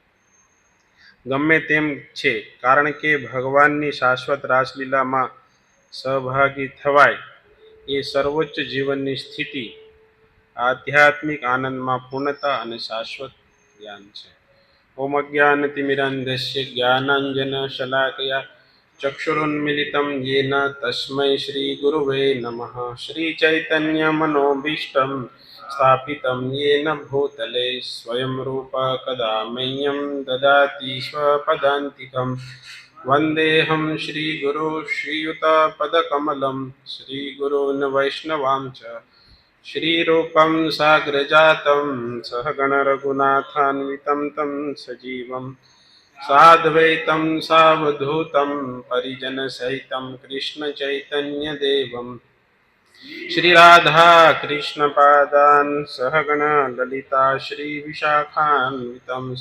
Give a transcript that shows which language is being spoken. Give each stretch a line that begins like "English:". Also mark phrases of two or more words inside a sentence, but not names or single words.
Gujarati: ગમે તેમ છે, કારણ કે ભગવાનની શાશ્વત રાસલીલામાં સહભાગી થવાય એ સર્વોચ્ચ જીવનની સ્થિતિ, આધ્યાત્મિક આનંદમાં પૂર્ણતા અને શાશ્વત જ્ઞાન છે.
Sanskrit: ओम अज्ञानतिमिरान्धस्य ज्ञानाञ्जनशलाकया चक्षुरुन्मिलितं येन तस्मै श्रीगुरवे नमः. श्रीचैतन्यमनोभीष्टं स्थापितं येन भूतले स्वयं रूप कदा मह्यं ददाति स्वपदान्तिकं. वन्देऽहं श्रीगुरो श्रीयुतपदकमलं श्रीगुरून् वैष्णवांश्च श्रीरूपं साग्रजातं सहगण रघुनाथान्वितं तं सजीवं साद्वैतं सावधूतं परिजनसहितं कृष्णचैतन्यदेवं श्रीराधा कृष्णपादान् सहगण ललिता श्रीविशाखान्वितं च.